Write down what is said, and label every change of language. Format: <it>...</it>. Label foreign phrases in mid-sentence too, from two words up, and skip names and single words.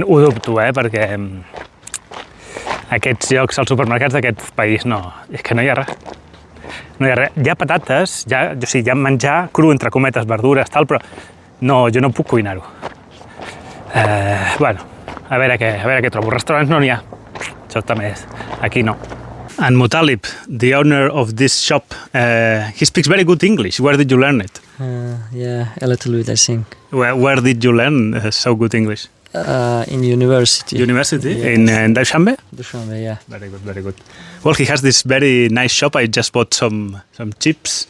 <ca>Ho dubto, perquè aquests llocs, els supermercats d'aquest país, no, és que no hi ha res. No hi ha res. Hi ha patates, hi ha menjar cru, entre cometes, verdures, tal, però no, jo no puc cuinar-ho. Bueno, a veure què trobo. Restaurants no n'hi ha. Això també és. Aquí no.</ca> <en>And Mutalib, the owner of this shop, he speaks very good English. Where did you learn it? Yeah, a little bit, I think. Where did you learn so good English? In university. University? Yes. In Dushanbe? Dushanbe, yeah. Very good, very good. Well, he has this very nice shop. I just bought some chips.</en>